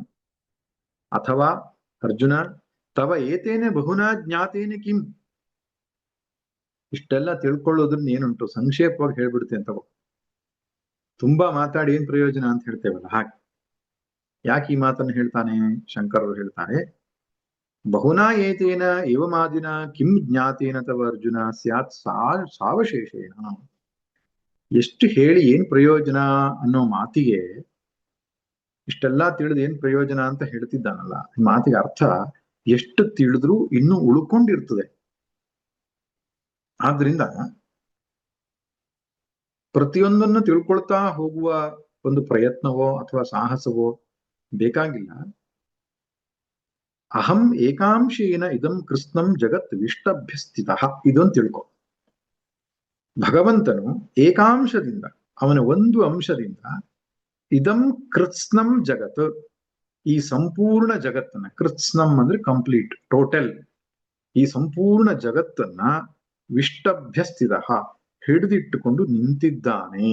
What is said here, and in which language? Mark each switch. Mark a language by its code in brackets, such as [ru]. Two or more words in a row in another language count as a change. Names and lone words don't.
[kn] ಅಥವಾ ಅರ್ಜುನ, [sa] ತವ ಏತೇನೆ ಬಹುನಾ ಜ್ಞಾತೇನೆ ಕಿಂ, [kn] ಇಷ್ಟೆಲ್ಲ ತಿಳ್ಕೊಳ್ಳೋದನ್ನ ಏನುಂಟು, ಸಂಕ್ಷೇಪವಾಗಿ ಹೇಳ್ಬಿಡುತ್ತೆ ಅಂತ. ತುಂಬಾ ಮಾತಾಡಿ ಏನ್ ಪ್ರಯೋಜನ ಅಂತ ಹೇಳ್ತೇವಲ್ಲ ಹಾಗೆ. ಯಾಕೆ ಈ ಮಾತನ್ನು ಹೇಳ್ತಾನೆ? ಶಂಕರರು ಹೇಳ್ತಾರೆ, [sa] ಬಹುನಾ ಏತೇನ ಏವಮಾದಿನ ಕಿಂ ಜ್ಞಾತೇನ ತವ ಅರ್ಜುನ ಸ್ಯಾತ್ ಸಾವಶೇಷೇಣ. [kn] ಎಷ್ಟು ಹೇಳಿ ಏನ್ ಪ್ರಯೋಜನ ಅನ್ನೋ ಮಾತಿಗೆ ಇಷ್ಟೆಲ್ಲಾ ತಿಳಿದು ಏನ್ ಪ್ರಯೋಜನ ಅಂತ ಹೇಳ್ತಿದ್ದಾನಲ್ಲ, ಈ ಮಾತಿಗೆ ಅರ್ಥ ಎಷ್ಟು ತಿಳಿದ್ರೂ ಇನ್ನೂ ಉಳ್ಕೊಂಡಿರ್ತದೆ. ಆದ್ರಿಂದ ಪ್ರತಿಯೊಂದನ್ನು ತಿಳ್ಕೊಳ್ತಾ ಹೋಗುವ ಒಂದು ಪ್ರಯತ್ನವೋ ಅಥವಾ ಸಾಹಸವೋ ಬೇಕಾಗಿಲ್ಲ. [sa] ಅಹಂ ಏಕಾಂಶೇನ ಇದಂ ಕೃಷ್ಣಂ ಜಗತ್ ವಿಷ್ಟಭ್ಯಸ್ಥಿತ, [kn] ಇದೊಂದು ತಿಳ್ಕೊ. ಭಗವಂತನು ಏಕಾಂಶದಿಂದ, ಅವನ ಒಂದು ಅಂಶದಿಂದ [sa] ಇದಂ ಕೃತ್ಸ್ನಂ ಜಗತ್, [kn] ಈ ಸಂಪೂರ್ಣ ಜಗತ್ತನ್ನ, ಕೃತ್ಸ್ನಂ ಅಂದ್ರೆ [en] complete, total, [kn] ಈ ಸಂಪೂರ್ಣ ಜಗತ್ತನ್ನ ವಿಷ್ಟಭ್ಯಸ್ಥಿತ, ಹಿಡಿದಿಟ್ಟುಕೊಂಡು ನಿಂತಿದ್ದಾನೆ.